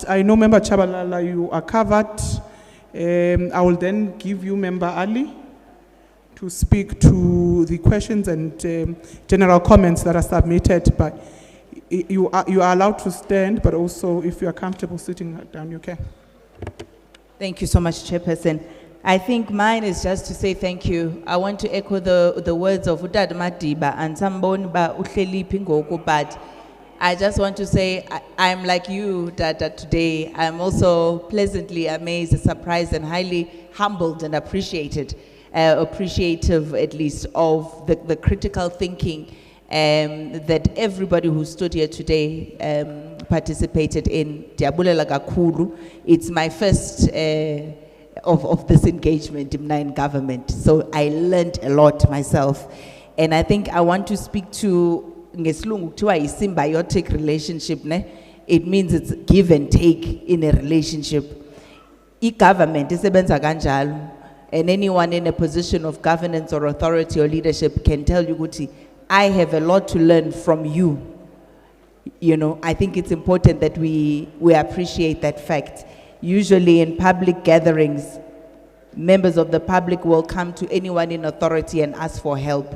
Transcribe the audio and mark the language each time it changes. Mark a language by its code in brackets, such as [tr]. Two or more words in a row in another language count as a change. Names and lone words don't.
[en] I know Member Chabalala, you are covered. I will then give you Member Ali to speak to the questions and general comments that are submitted. But you are allowed to stand, but also if you are comfortable sitting down, you can. Thank you so much, Chairperson. I think mine is just to say thank you. I want to echo the words of Utad Madiba and Sambon [xh] ba uhleli pingoku, [en] but I just want to say I'm like you, that today I'm also pleasantly amazed, surprised, and highly humbled and appreciative at least of the critical thinking that everybody who stood here today participated in. [xh] Diabulela kakhulu. [en] It's my first of this engagement in government, so I learned a lot myself, and I think I want to speak to [xh] ngesilungu kuthiwa [en] yi-symbiotic relationship, ne? It means it's give and take in a relationship. [xh] I-government isebenza kanjalo, [en] and anyone in a position of governance or authority or leadership can tell you, Guti, I have a lot to learn from you. You know, I think it's important that we appreciate that fact. Usually in public gatherings, members of the public will come to anyone in authority and ask for help.